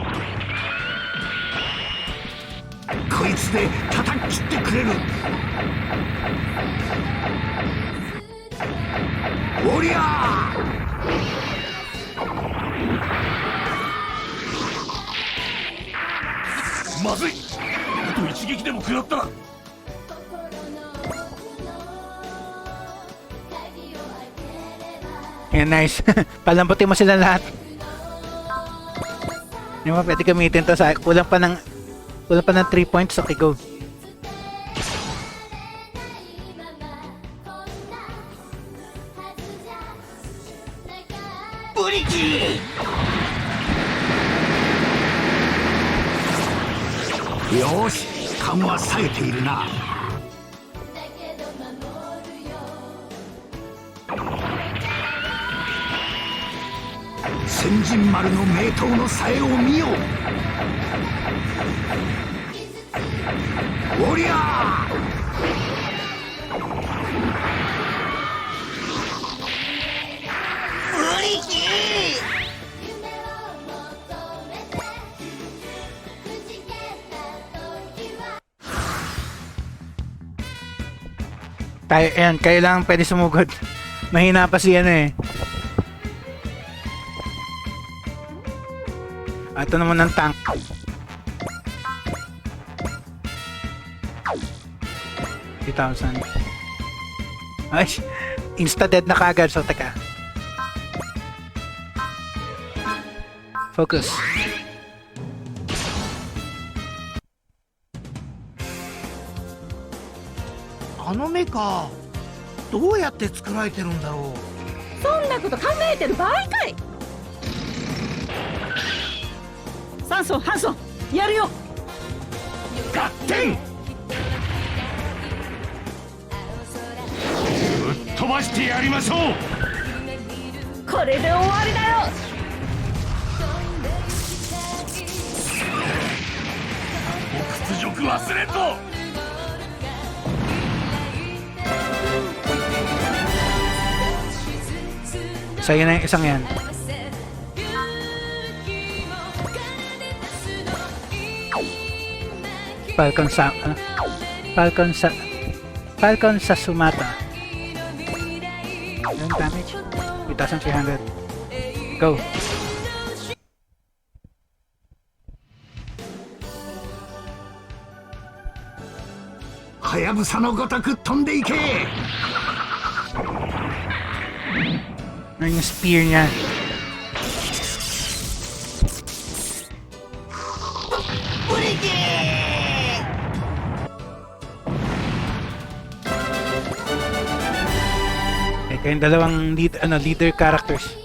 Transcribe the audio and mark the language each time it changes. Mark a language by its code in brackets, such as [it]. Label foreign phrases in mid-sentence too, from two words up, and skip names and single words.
[ja] こいつで叩き切ってくれる。おりゃー。まずい。あと一撃でも食らったら。 [tl] Ayan, nice. Palambutin mo sila lahat. Hindi mo pwede gamitin to sa kulang pa ng 3 points. [en] Okay, go. [ja] よし、勘は冴えているな。千人丸の名刀の冴えを見よ。おりゃー。無理き [tl] Tayo, ayan, kayo lang pwede sumugod. Mahina pa si ano eh. Ito naman ng tank. $3,000. Ay, insta-dead na kagad. So, teka. Focus. [ja] あのメカどうやって作られてるんだろう。そんなこと考えてる場合かい。サンソンハンソンやるよ。合点。ぶっ飛ばしてやりましょう。これで終わりだよ。屈辱忘れんぞ。 [tl] Sa'yo na yung isang yan. Falcon sa Sumata. Yung damage 3,300. Go. [ja] Hayabusaのごとく飛んでいけ。 [tl] Yung spear niya. Kayong dalawang [en] leader characters.